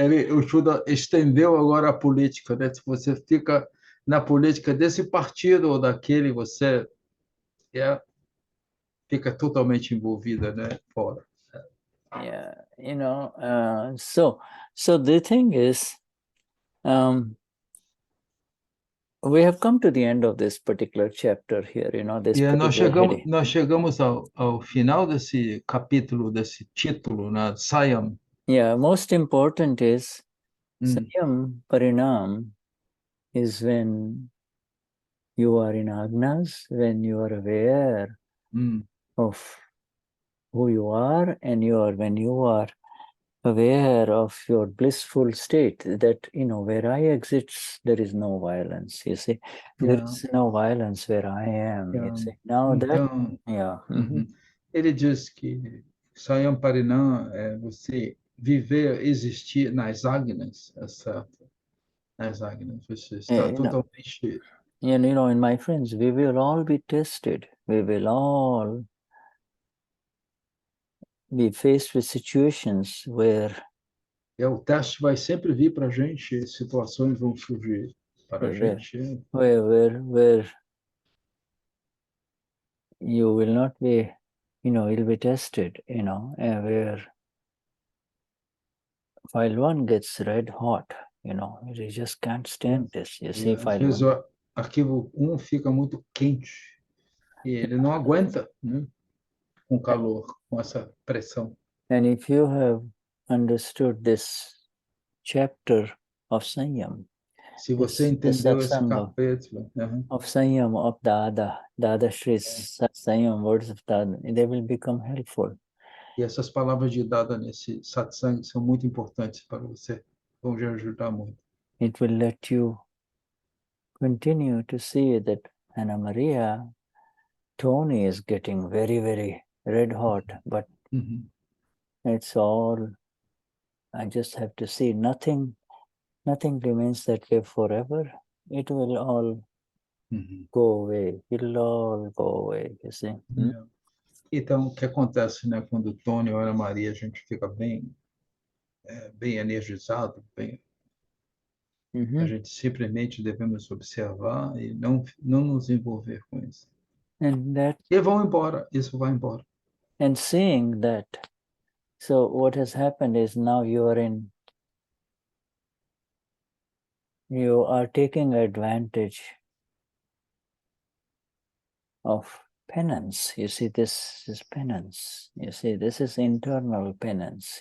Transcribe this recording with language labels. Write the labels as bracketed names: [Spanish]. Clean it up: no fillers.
[Portuguese] O Shuddha estendeu agora a política, né? Se você fica na política desse partido ou daquele, você fica totalmente envolvida, né? Fora. [English] Yeah, so the thing is, we have come to the end of this particular chapter here, [Portuguese] nós chegamos ao final desse capítulo, desse título, né? [English] Saiyam. Yeah, most important is Saiyam Parinam is when you are in agnas, when you are aware of who you are, and when you are aware of your blissful state, that where I exist, there is no violence. You see, there is no violence where I am. You see, now [Portuguese] então, ele diz que Saiyam Parinam é você viver, existir nas agnas, é certo? Nas agnas, você está totalmente. [English] And my friends, we will all be tested. We will all be faced with situations where [Portuguese] o teste vai sempre vir para a gente, situações vão surgir para a gente. [English] Where you will not be, you'll be tested, where file 1 gets red hot, you just can't stand this. You see, [Portuguese] às vezes o arquivo 1 fica muito quente e ele não aguenta, né? Com calor, com essa pressão. [English] And if you have understood this chapter of Saiyam, [Portuguese] se você entendeu esse capítulo [English] of Saiyam, of Dadashri's Saiyam, words of Dada, they will become helpful. [Portuguese] E essas palavras de Dada nesse satsang são muito importantes para você, vão te ajudar muito. [English] It will let you continue to see that Anna Maria Tony is getting very, very red hot, but it's all, I just have to see, nothing remains that way forever. It will all go away. It'll all go away, you see. [Portuguese] Então, o que acontece, né, quando o Tony ou a Ana Maria, a gente fica bem energizado, a gente simplesmente devemos observar e não nos envolver com isso. E vão embora, isso vai embora. [English] And seeing that, so what has happened is now you are taking advantage of penance. You see, this is penance. You see, this is internal penance.